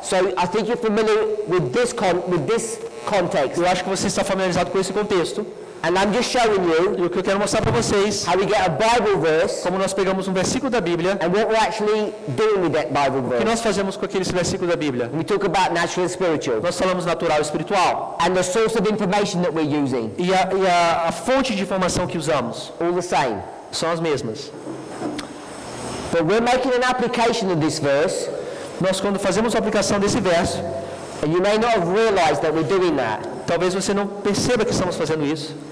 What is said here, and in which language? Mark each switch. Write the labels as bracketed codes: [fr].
[en] So I think you're familiar with this context. [pt] Eu acho que você está familiarizado com esse contexto. [en] And I'm just showing you [pt] E o que eu quero mostrar para vocês, [en] how we get a Bible verse [pt] como nós pegamos um versículo da Bíblia, [en] and what we're actually doing with that Bible [pt] o que [en] verse. [pt] nós fazemos com aquele versículo da Bíblia. [en] We talk about natural and spiritual [pt] Nós falamos natural e espiritual. [en] and the source of information that we're using, [pt] E a fonte de informação que usamos [en] all the same. [pt] são as mesmas. [en] But we're making an application of this verse, [pt] Nós, quando fazemos a aplicação desse verso, [en] and you may not have realized that we're doing that. [pt] talvez você não perceba que estamos fazendo isso.